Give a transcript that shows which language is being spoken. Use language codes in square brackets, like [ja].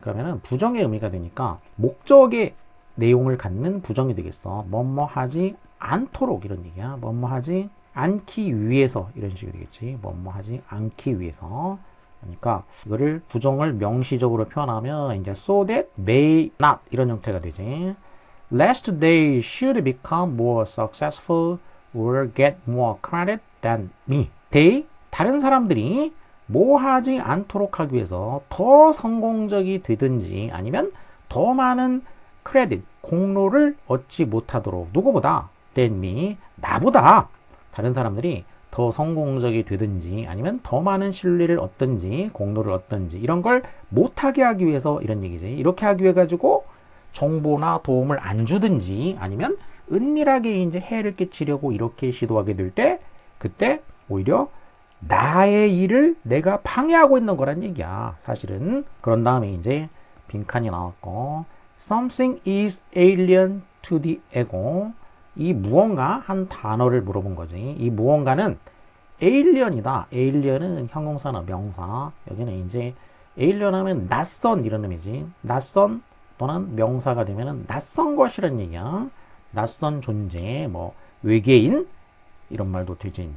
[ko] 그러면은 부정의 의미가 되니까 목적의 내용을 갖는 부정이 되겠어. 뭐뭐 하지 않도록 이런 얘기야. 뭐뭐 하지 않기 위해서 이런 식이 되겠지. 뭐뭐 하지 않기 위해서. 그러니까 이거를 부정을 명시적으로 표현하면 이제 [en] so that may not [ko] 이런 형태가 되지. [en] lest they should become more successful or get more credit than me. [ko] they 다른 사람들이 뭐 하지 않도록 하기 위해서 더 성공적이 되든지 아니면 더 많은 크레딧 공로를 얻지 못하도록 누구보다 [en] than me [ko] 나보다 다른 사람들이 더 성공적이 되든지 아니면 더 많은 신뢰를 얻든지 공로를 얻든지 이런 걸 못하게 하기 위해서 이런 얘기지. 이렇게 하기 위해 가지고 정보나 도움을 안 주든지 아니면 은밀하게 이제 해를 끼치려고 이렇게 시도하게 될 때 그때 오히려 나의 일을 내가 방해하고 있는 거란 얘기야. 사실은. 그런 다음에 이제 빈칸이 나왔고 [en] Something is alien to the ego. [ko] 이 무언가 한 단어를 물어본 거지. 이 무언가는 alien이다. alien은 형용사나 명사. 여기는 이제 alien 하면 낯선 이런 의미지. 낯선 또는 명사가 되면은 낯선 것이란 얘기야. 낯선 존재, 뭐 외계인 이런 말도 되지.